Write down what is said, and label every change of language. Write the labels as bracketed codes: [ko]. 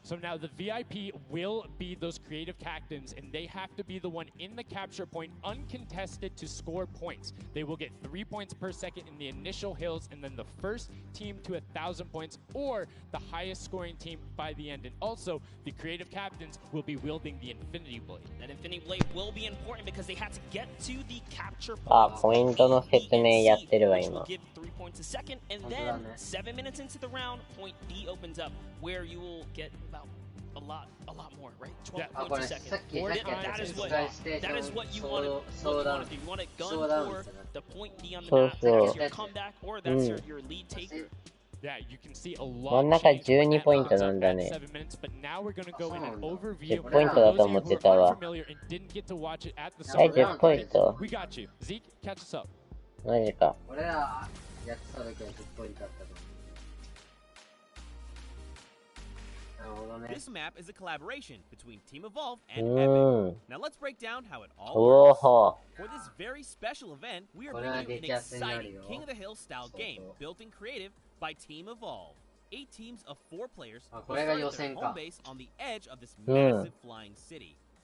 [en] So now the VIP will be those creative captains, and they have to be the one in the capture point, uncontested, to score points. They will get 3 points per second in the initial hills, and then the first team to 1,000 points, or the highest scoring team by the end. And also, the creative captains will be wielding the Infinity Blade. That Infinity Blade will be important because they had to get to the capture point. [ja] ポイントの説明やってるわ今。 [en] Give 3 points a second, and then 7 minutes into the round, point B opens up, where you will get about a lot more, right? 12 points a second. That is what you want to do. You want to gun for the point D on the map. That's your comeback, or that's your lead taker. Yeah, you can see a lot. [ja] 真ん中12ポイントなんだね。10ポイントだと思ってたわ。 10ポイント。マジか。俺らやってた時は10ポイントだったと思う。 [en] This map is a collaboration between Team Evolve and Epic. Now let's break down how it all works. For this very special event, we are bringing you an exciting King of the Hill style game built in creative by Team Evolve. 8 teams of 4 players will start at their home base on the edge of this massive flying city.